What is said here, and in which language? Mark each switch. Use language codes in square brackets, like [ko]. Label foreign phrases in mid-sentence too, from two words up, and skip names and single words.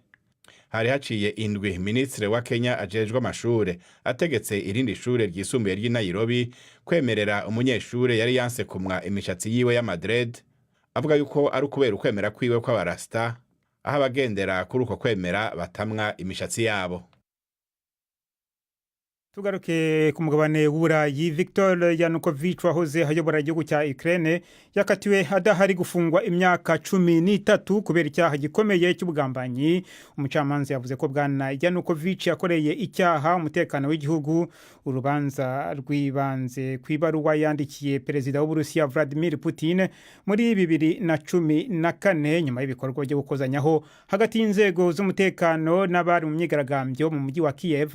[rn] Hari haciye indwi Ministre wa Kenya ajejwe amashure ategetse irindi shure ryisumbuye ry'i Nairobi kwemerera umunyeshure yari yanse kumwa imishatsi yiwe ya madred, avuga yuko ari ukubera ukwemera kwiwe kw'abarasta, aho abagendera kuri uko kwemera batamwa imishatsi yabo. [rw] Tugaruke ku mugabane w'Uburayi, Viktor Yanukovych wahoze ayobora igihugu cya Ukraine yakatiwe adahari gufungwa imyaka 13 kubera icyaha gikomeye cy'ubugambanyi. Umucamanza yavuze ko bwana Yanukovych yakoreye icyaha umutekano w'igihugu. Urubanza rwibanze kwibaruwa yandikiye Perezida w'Uburusiya Vladimir Putin muri 2014 nyuma y'ibikorwa byo gukozanyaho hagati y'inzego z'umutekano n'abari mu myigaragambyo mu mujyi wa Kiev.